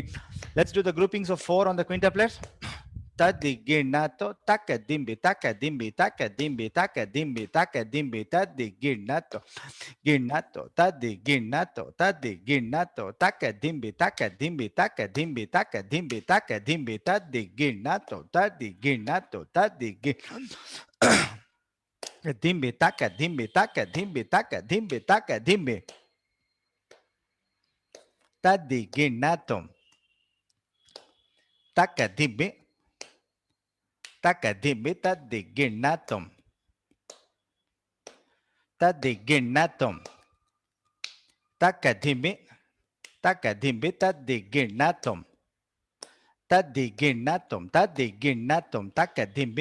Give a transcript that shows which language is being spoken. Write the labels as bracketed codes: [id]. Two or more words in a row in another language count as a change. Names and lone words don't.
[en] Let's do the groupings of 4 on the quintuplets. Tadi ginato, taka dimbi, taka dimbi, taka dimbi, taka dimbi, taka dimbi, tadi ginato, ginato, tadi ginato, tadi ginato, taka dimbi, taka dimbi, taka dimbi, taka dimbi, taka dimbi, tadi ginato, tadi ginato, tadi dimbi, taka dimbi, taka dimbi, taka dimbi, taka dimbi, tadi ginato, taka dimbi, taka dimbi, tadi ginato. Tadi ginatom. Takadimbi. Takadimbi tadi ginatom. Tadi ginatom. Tadi ginatom. Takadimbi.